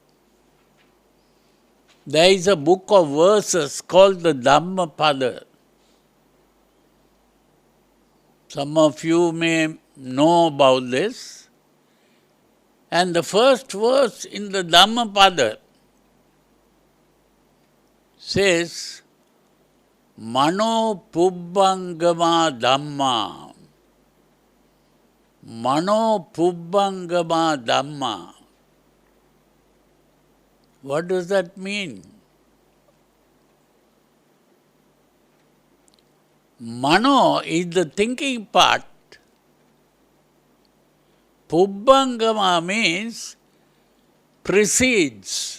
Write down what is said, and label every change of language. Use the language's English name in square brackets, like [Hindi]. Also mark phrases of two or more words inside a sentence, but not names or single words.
[English] There is a book of verses called the Dhamma. Some of you may know about this. And the first verse in the Dhamma says, [Pali] Mano pubbangama dhamma. Mano pubbangama dhamma. [English] What does that mean? Mano is the thinking part. Pubbangama means precedes.